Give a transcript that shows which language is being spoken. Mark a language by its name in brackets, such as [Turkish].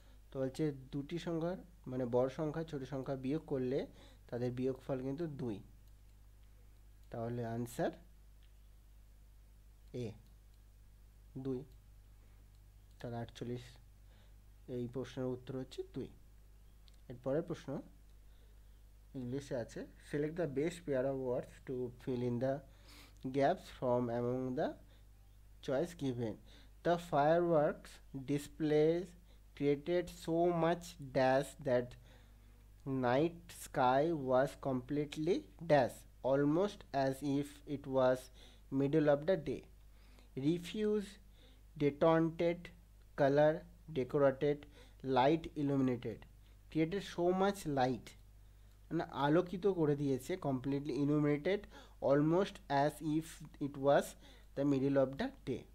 [Bangla] তো হচ্ছে দুটি সংখ্যার মানে বড় সংখ্যা ছোট সংখ্যা বিয়োগ করলে তাদের বিয়োগফল কিন্তু 2, তাহলে আনসার এ 2, তাহলে 48, এই প্রশ্নের উত্তর হচ্ছে 2। এরপরের প্রশ্ন ইংলিশে আছে, select the best pair of words two fill in the gaps from among the choice given. [English] The fireworks displays created so much dash that night sky was completely dash, almost as if it was middle of the day. Refuse, detonated, color, decorated, light illuminated, created so much light, [Bangla] মানে আলোকিত করে দিয়েছে, completely illuminated, almost as if it was the middle of the day.